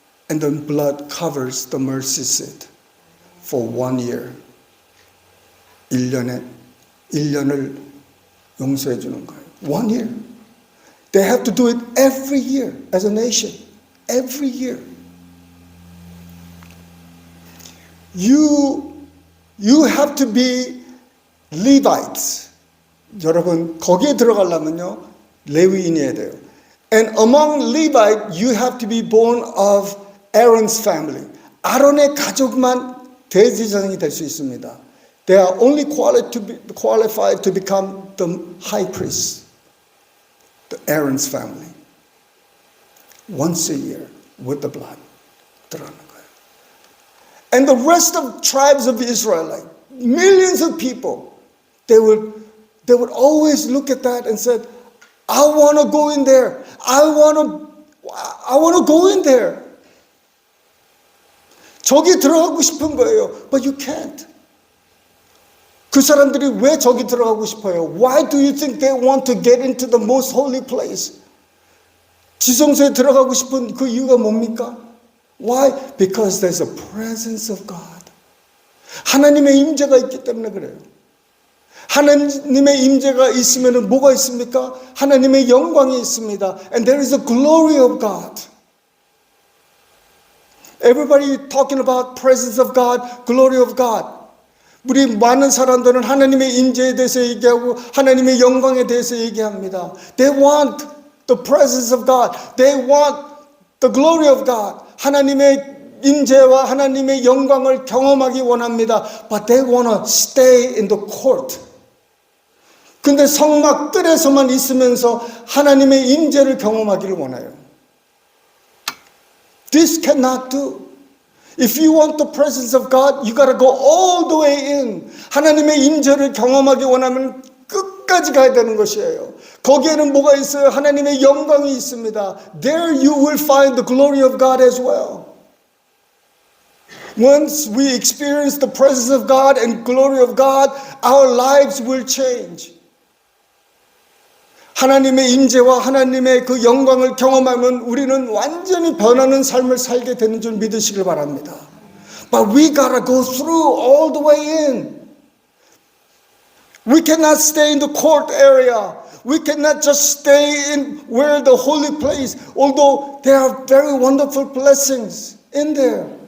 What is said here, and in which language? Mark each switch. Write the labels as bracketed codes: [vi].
[en] And the blood covers the mercy seat for 1 year. [ko] 1년을 용서해 주는 거예요. [en] 1 year. They have to do it every year as a nation. Every year. You have to be Levites. [ko] 여러분 거기에 들어가려면요 레위인이어야 돼요. [en] And among Levite, you have to be born of Aaron's family. [ko] 아론의 가족만 대제사장이 될 수 있습니다. [en] They are only qualified to become the high priest. The Aaron's family. Once a year with the blood. [ko] 들어가는 거예요. [en] And the rest of tribes of Israel, like millions of people, they would always look at that and said, I want to go in there. I want to go in there. [ko] 저기 들어가고 싶은 거예요. [en] But you can't. [ko] 그 사람들이 왜 저기 들어가고 싶어요? [en] Why do you think they want to get into the most holy place? [ko] 지성소에 들어가고 싶은 그 이유가 뭡니까? [en] Why? Because there's a presence of God. [ko] 하나님의 임재가 있기 때문에 그래요. 하나님의 임재가 있으면 뭐가 있습니까? 하나님의 영광이 있습니다. [en] And there is a glory of God. Everybody talking about presence of God, glory of God. [ko] 우리 많은 사람들은 하나님의 임재에 대해서 얘기하고 하나님의 영광에 대해서 얘기합니다. [en] They want the presence of God. They want the glory of God. [ko] 하나님의 임재와 하나님의 영광을 경험하기 원합니다. [en] But they want to stay in the court. [ko] 근데 성막 뜰에서만 있으면서 하나님의 임재를 경험하기를 원해요. [en] This cannot do. If you want the presence of God, you got to go all the way in. [ko] 하나님의 임재를 경험하기 원하면 끝까지 가야 되는 것이에요. 거기에는 뭐가 있어요? 하나님의 영광이 있습니다. [en] There you will find the glory of God as well. Once we experience the presence of God and glory of God, our lives will change. [ko] 하나님의 임재와 하나님의 그 영광을 경험하면 우리는 완전히 변하는 삶을 살게 되는 줄 믿으시길 바랍니다. [en] But we gotta go through all the way in. We cannot stay in the court area. We cannot just stay in where the holy place, although there are very wonderful blessings in there.